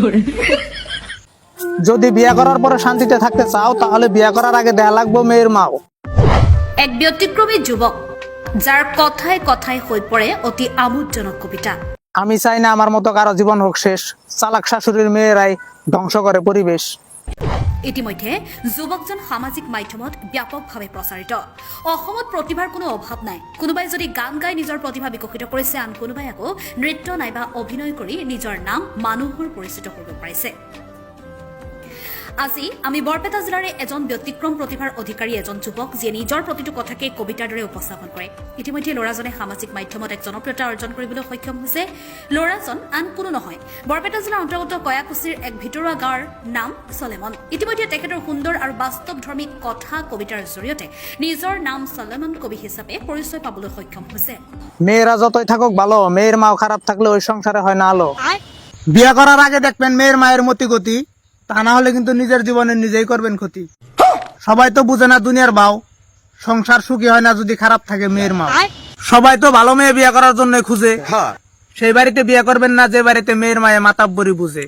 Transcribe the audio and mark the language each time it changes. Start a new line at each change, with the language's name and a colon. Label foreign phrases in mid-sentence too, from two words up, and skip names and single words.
Bangla: যদি বিয়ে করার পরে শান্তিতে থাকতে চাও তাহলে বিয়ে করার আগে দেয়া লাগবে মেয়ের মাও। এক ব্যতিক্রমী যুবক যার কথায় কথায় হয়ে পড়ে অতি আমোদজনক কবিতা। আমি চাই না আমার মতো কারো জীবন হোক শেষ, চালাক শাশুড়ির মেয়েরাই ধ্বংস করে পরিবেশ।
Assamese: ইতিমধ্যে যুৱকজন সামাজিক মাধ্যমত ব্যাপকভাৱে প্ৰচাৰিত। অসমত প্ৰতিভাৰ কোনো অভাৱ নাই। কোনোবাই যদি গান গাই নিজৰ প্ৰতিভা বিকশিত কৰিছে, আন কোনোবাই আকৌ নৃত্য নাইবা অভিনয় কৰি নিজৰ নাম মানুহৰ পৰিচিত কৰিব পাৰিছে। আজি আমি বৰপেটা জিলাৰে এজন ব্যতিক্ৰম প্ৰতিভাৰ অধিকাৰী এজন যুৱক যিয়ে নিজৰ প্ৰতিটো কথাকে কবিতাৰ দৰে উপস্থাপন কৰে। ইতিমধ্যে ল'ৰাজনে সামাজিক মাধ্যমত এক জনপ্ৰিয়তা অৰ্জন কৰিবলৈ সক্ষম হৈছে। ল'ৰাজন আন কোনো নহয়, বৰপেটা জিলাৰ অন্তৰ্গত কয়াকুছিৰ এক ভিতৰুৱা গাঁৱৰ নাম চলেমন। ইতিমধ্যে তেখেতৰ সুন্দৰ আৰু বাস্তৱধৰ্মী কথা কবিতাৰ জৰিয়তে নিজৰ নাম চলেমন কবি হিচাপে পৰিচয় পাবলৈ সক্ষম হৈছে।
Bangla: মেয়েরা যতই থাকুক ভালো, মেয়ের মাও খারাপ থাকলে ওই সংসারে হয় না আলো। বিয়ে করার আগে দেখবেন মেয়ের মায়ের মতি গতি, তা না হলে কিন্তু নিজের জীবনে নিজেই করবেন ক্ষতি। সবাই তো বুঝে না দুনিয়ার বাও, সংসার সুখী হয় না যদি খারাপ থাকে মেয়ের মা। সবাই তো ভালো মেয়ে বিয়ে করার জন্য খুঁজে, সেই বাড়িতে বিয়ে করবেন না যে বাড়িতে মেয়ের মায়ে মাতাব্বরি বুঝে।